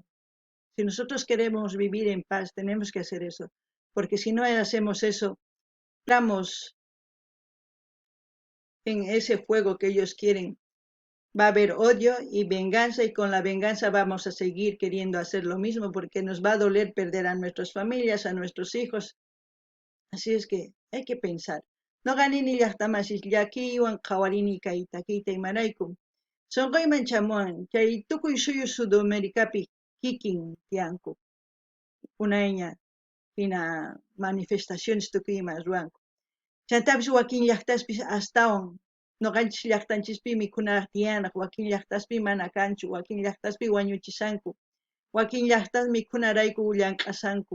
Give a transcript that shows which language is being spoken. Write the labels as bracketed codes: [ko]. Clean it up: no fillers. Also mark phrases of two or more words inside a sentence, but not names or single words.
[es] Si nosotros queremos vivir en paz, tenemos que hacer eso, porque si no hacemos eso, estamos en ese fuego que ellos quieren. Va a haber odio y venganza, y con la venganza vamos a seguir queriendo hacer lo mismo, porque nos va a doler perder a nuestras familias, a nuestros hijos. Así es que hay que pensar. [qu] No ganini llaqtamasich llakiwan qawarini kayta imanaykum. Sonqayman chamuan, chay tukuy suyu Sudamericapi kikin tiyanku. Unayña hina manifestaciones tukuyman ruwanku. Chantapis wakin llaqtaspis astawan noqanchis llaqtanchispi mikhunaraq tiyanaq, wakin llaqtaspi mana kanchu, wakin llaqtaspi wañuchisanku, wakin llaqtas mikhunarayku llank'asanku.